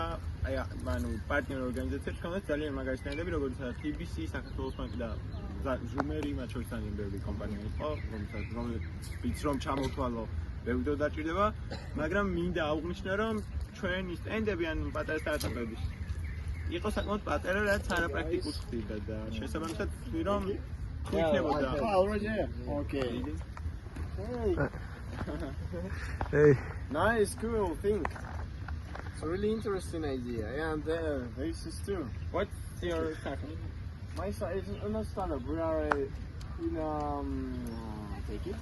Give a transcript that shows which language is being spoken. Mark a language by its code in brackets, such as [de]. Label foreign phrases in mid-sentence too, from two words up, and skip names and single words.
[ka] აი, ანუ პარტნიორ ორგანიზაციებს ჰქონდათ ძალიან მაგარი სტენდები, როგორიცაა TBC, საქართველოს ბანკი და Zoom-ერი, მათ შორის ძალიან ბევრი კომპანია იყო, რომლებიც რომ ჩამოთვალო, ბევრი დრო დაჭირდება, მაგრამ მინდა აღვნიშნო, რომ ჩვენი სტენდები ან პატარა სტარტაპების იყო საკმაოდ პატარა, რაც არაპრაქტიკულ ხდება და შესაბამისად ვთვლი, რომ იქნებოდა. [en] Okay. Hey. Nice, cool thing. It's a really interesting idea, and this is too. What's your startup? My side is not startup. We are in take it.